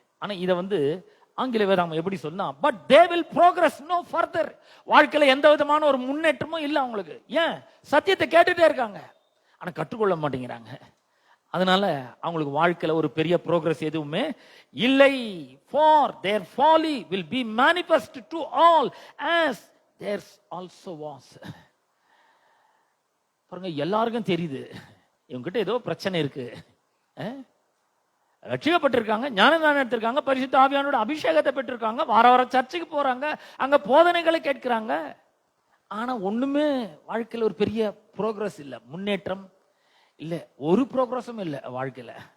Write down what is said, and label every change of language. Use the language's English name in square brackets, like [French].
[Tamil] ஆனா இதை ஆங்கில வேதாகம் எப்படி சொன்னா, [English] But they will progress no further. [Tamil] வாழ்க்கையில எந்த விதமான ஒரு முன்னேற்றமும் இல்லை அவங்களுக்கு. ஏன்? சத்தியத்தை கேட்டுட்டே இருக்காங்க, ஆனா கற்றுக்கொள்ள மாட்டேங்கிறாங்க. அதனால அவங்களுக்கு வாழ்க்கையில ஒரு பெரிய ப்ரோக்ரஸ் எதுவுமே இல்லை. [English] for their folly will be manifest to all as theirs also was. [Tamil] பாருங்க, எல்லாருக்கும் தெரியுது இவங்கிட்ட ஏதோ பிரச்சனை இருக்கு. ரட்சிக்கப்பட்டிருக்காங்க, ஞானதானம் எடுத்திருக்காங்க, பரிசுத்த ஆவியானோட அபிஷேகத்தை பெற்றிருக்காங்க, வார வாரம் சர்ச்சுக்கு போறாங்க, அங்க போதனைகளை கேட்கிறாங்க. ஆனா ஒண்ணுமே வாழ்க்கையில ஒரு பெரிய ப்ரோக்ரஸ் இல்ல, முன்னேற்றம் இல்ல, ஒரு ப்ரோக்ரஸும் இல்ல வாழ்க்கையில.